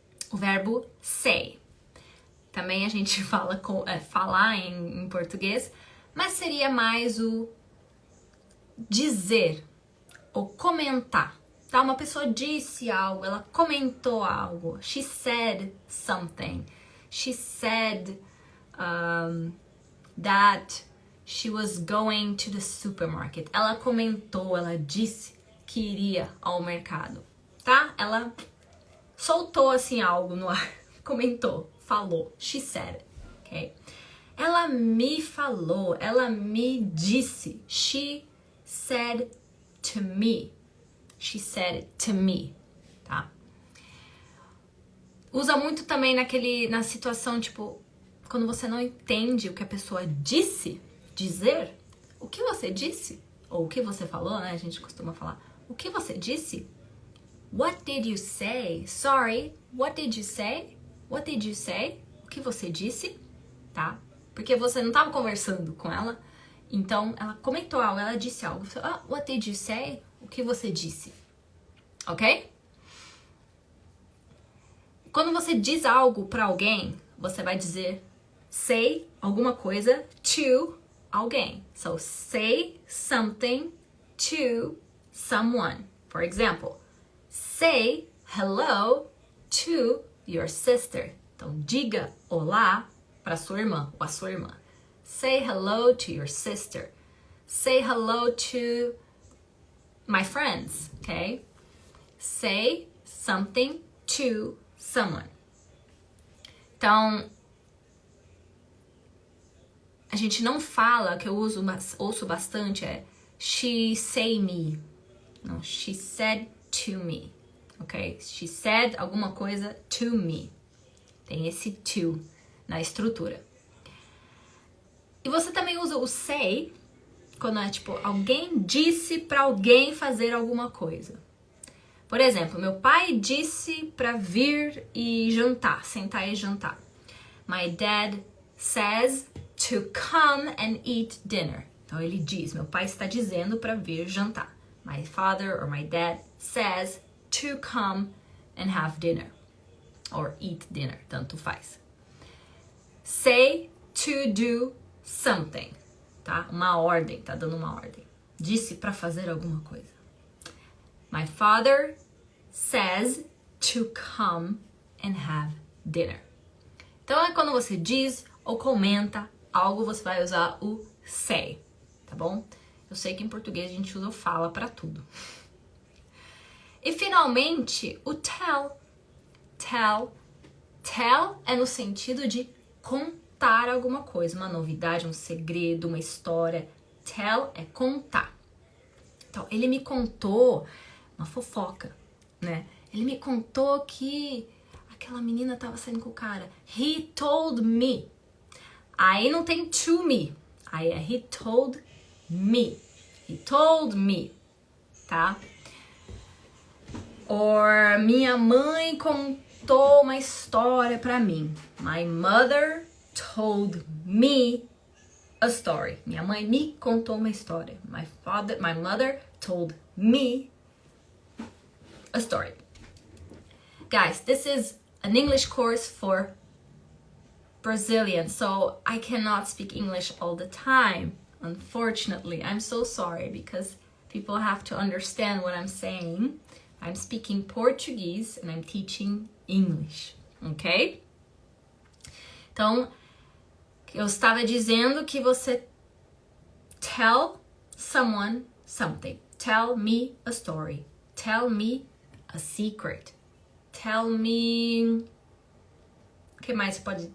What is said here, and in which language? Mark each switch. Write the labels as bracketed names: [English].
[Portuguese] O verbo say. Também a gente fala falar em português, mas seria mais o dizer ou comentar. Tá? Uma pessoa disse algo, ela comentou algo. [English] She said something. She said that she was going to the supermarket. [Portuguese] Ela comentou, ela disse que iria ao mercado. Tá? Ela soltou assim algo no ar. Comentou, falou. [English] She said. Ok? [Portuguese] Ela me falou, ela me disse. [English] She said to me. She said it to me, tá? [Portuguese] Usa muito também na situação, tipo, quando você não entende o que a pessoa disse, dizer, o que você disse, ou o que você falou, né? A gente costuma falar, o que você disse? [English] What did you say? Sorry, what did you say? What did you say? [Portuguese] O que você disse, tá? Porque você não estava conversando com ela, então ela comentou algo, ela disse algo. [English] What did you say? [Portuguese] O que você disse? Ok? Quando você diz algo pra alguém, você vai dizer say alguma coisa to alguém. [English] So, say something to someone. For example, say hello to your sister. [Portuguese] Então, diga olá pra sua irmã ou a sua irmã. [English] Say hello to your sister. Say hello to my friends, okay? Say something to someone. [Portuguese] Então, a gente não fala, que eu ouço bastante, é [English] she say me. Não, she said to me, ok? She said [Portuguese] alguma coisa [English] to me. [Portuguese] Tem esse to na estrutura. E você também usa o say quando é tipo, alguém disse pra alguém fazer alguma coisa. Por exemplo, meu pai disse pra vir e jantar, sentar e jantar. [English] My dad says to come and eat dinner. [Portuguese] Então ele diz, meu pai está dizendo pra vir jantar. [English] My father or my dad says to come and have dinner. Or eat dinner, [Portuguese] tanto faz. [English] Say to do something, [Portuguese] tá? Uma ordem, tá dando uma ordem. Disse pra fazer alguma coisa. [English] My father says to come and have dinner. [Portuguese] Então é quando você diz ou comenta algo, você vai usar o say, tá bom? Eu sei que em português a gente usa o fala para tudo. E finalmente, o tell. Tell é no sentido de contar alguma coisa, uma novidade, um segredo, uma história. Tell é contar. Então, ele me contou uma fofoca, né? Ele me contou que aquela menina tava saindo com o cara. [English] He told me. [Portuguese] Aí não tem [English] to me. [Portuguese] Aí é [English] he told me. He told me, tá? [Portuguese] Or minha mãe contou uma história pra mim. [English] My mother told me a story. [Portuguese] Minha mãe me contou uma história. [English] My mother told me a story. Guys, this is an English course for Brazilians, so I cannot speak English all the time. Unfortunately, I'm so sorry because people have to understand what I'm saying. I'm speaking Portuguese and I'm teaching English, ok? [Portuguese] Então, eu estava dizendo que você tell someone something. [English] Tell me a story. Tell me a secret. Tell me... [Portuguese] O que mais você pode...